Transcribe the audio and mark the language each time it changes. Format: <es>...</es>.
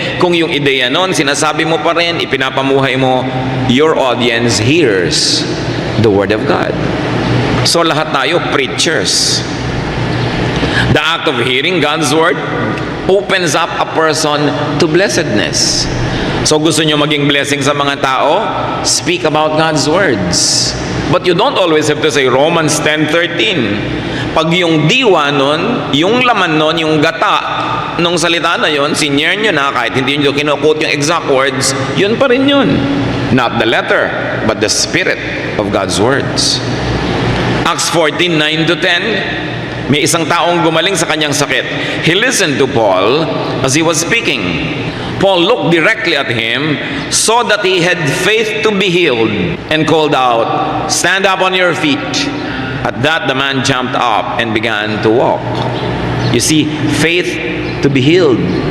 <tl>Kung yung ideya noon, sinasabi mo pa rin, ipinapamuhay mo,</tl> <en>your audience hears the Word of God.</en> <tl>So lahat tayo, preachers.</tl> <en>The act of hearing God's Word opens up a person to blessedness.</en> <tl>So gusto nyo maging blessing sa mga tao?</tl> <en>Speak about God's words. But you don't always have to say Romans 10:13.</en> <tl>Pag yung diwa nun, yung laman nun, yung gata nung salita na yun, sinyer nyo na, kahit hindi nyo kinukot yung exact words, yun pa rin yun.</tl> <en>Not the letter, but the spirit of God's words.</en> <tl>Acts 14:9-10, may isang taong gumaling sa kanyang sakit.</tl> <en>He listened to Paul as he was speaking. Paul looked directly at him, saw that he had faith to be healed, and called out, "Stand up on your feet." At that, the man jumped up and began to walk. You see, faith to be healed.</en>